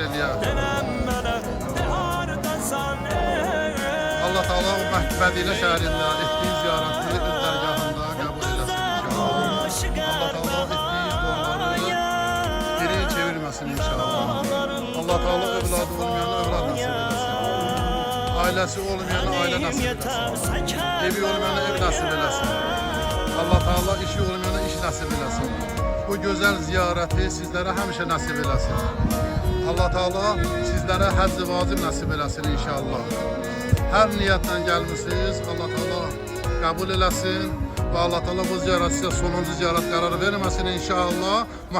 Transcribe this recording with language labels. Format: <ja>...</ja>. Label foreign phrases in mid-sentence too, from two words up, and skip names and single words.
<az>Allah Teala o Mədinə şəhərində etdiğiniz ziyaretleri öz dərgahında qəbul eləsin inşallah. Allah Teala etdiğiniz duaları geri çevirməsin inşallah. Allah Teala evladı olmayana evlad nasip eləsin. Ailəsi olmayana ailə nasip eləsin. Evi olmayana ev nasip eləsin. Allah Teala işi olmayana iş nasip eləsin. Bu güzel ziyareti sizlere həmişə nasip eləsin. Allah Teala sizlere həcc-i vacib nasip eləsin inşallah.</az> <tr>Her niyetten gelmişsiniz, Allah Teala kabul eləsin ve Allah Teala bu ziyaret size sonuncu ziyaret kararı vermesin inşallah.</tr>